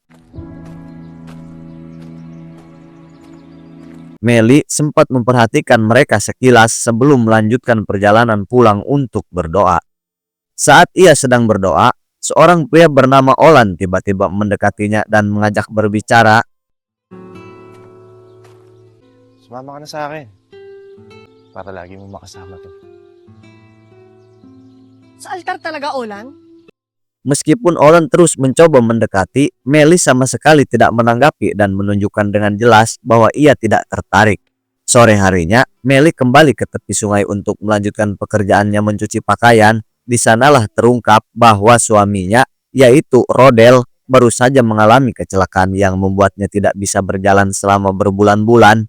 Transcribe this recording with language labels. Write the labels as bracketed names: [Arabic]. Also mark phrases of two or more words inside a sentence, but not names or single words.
[Indonesian] Meli sempat memperhatikan mereka sekilas sebelum melanjutkan perjalanan pulang untuk berdoa. Saat ia sedang berdoa, seorang pria bernama Olan tiba-tiba mendekatinya dan mengajak berbicara. [Filipino] Sumama ka na sa akin para lagi mo makasama 'to. Sa altar talaga, Olan? [Indonesian] Meskipun Olan terus mencoba mendekati, Meli sama sekali tidak menanggapi dan menunjukkan dengan jelas bahwa ia tidak tertarik. Sore harinya, Meli kembali ke tepi sungai untuk melanjutkan pekerjaannya mencuci pakaian. Di sanalah terungkap bahwa suaminya, yaitu Rodel, baru saja mengalami kecelakaan yang membuatnya tidak bisa berjalan selama berbulan-bulan.